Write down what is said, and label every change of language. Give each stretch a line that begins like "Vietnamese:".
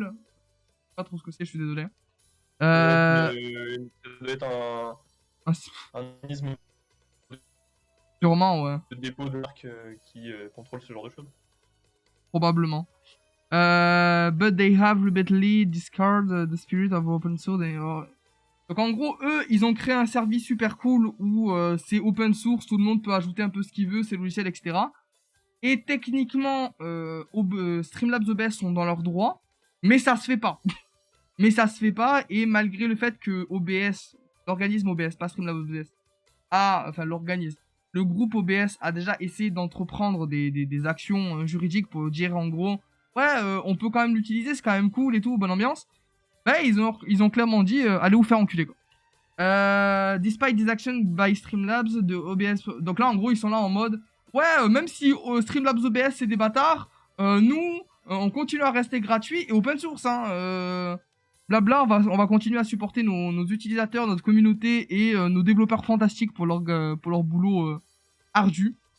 French: Je sais pas trop ce que c'est, je suis désolé. Ça doit être un organisme sûrement, ouais. de dépôt de marque qui contrôle ce genre de choses. Probablement.
English: But they have repeatedly discarded the spirit of open source.
French: Donc en gros, eux, ils ont créé un service super cool où c'est open source, tout le monde peut ajouter un peu ce qu'il veut, ses logiciels, etc. Et techniquement, Streamlabs OBS sont dans leurs droits, mais ça se fait pas. Mais ça se fait pas, et malgré le fait que OBS, l'organisme OBS, pas Streamlabs OBS, le groupe OBS a déjà essayé d'entreprendre des actions juridiques pour dire en gros ouais, on peut quand même l'utiliser, c'est quand même cool et tout, bonne ambiance. Bah, ils ont clairement dit, allez vous faire enculer, quoi.
English: Despite these actions by Streamlabs de OBS.
French: Donc là, en gros, ils sont là en mode, ouais, même si Streamlabs OBS c'est des bâtards, nous, on continue à rester gratuit et open source, hein. Blabla, on va continuer à supporter nos utilisateurs, notre communauté et nos développeurs fantastiques pour leur boulot ardu.